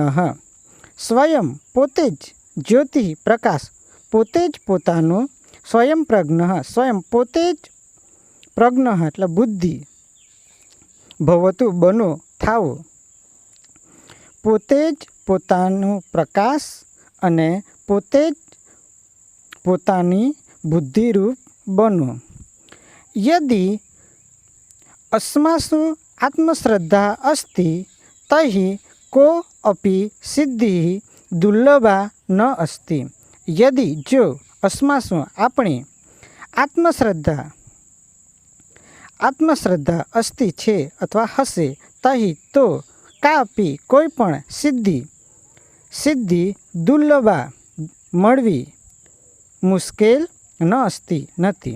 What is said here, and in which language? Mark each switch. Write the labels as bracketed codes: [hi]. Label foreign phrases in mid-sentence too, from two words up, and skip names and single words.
[gu] સ્વયં પોતે જ, જ્યોતિ પ્રકાશ પોતે જ પોતાનો, સ્વયં પ્રજ્ઞ સ્વયં પોતે જ, પ્રજ્ઞ એટલે બુદ્ધિ, ભવતું બનો થાવો, પોતે જ પોતાનું પ્રકાશ અને પોતે જ પોતાની બુદ્ધિરૂપ બનો. [sa] યદિ अस्मासु आत्मश्रद्धा अस्ति तर्हि कोऽपि सिद्धिः दुर्लभा न अस्ति. यदि जो अस्मासु [gu] આપણે આત્મશ્રદ્ધા અસ્તિ છે અથવા હશે, તહી તો કાપી કોઈ પણ સિદ્ધિ દુર્લભા મળવી મુશ્કેલ ન અસ્તિ નથી.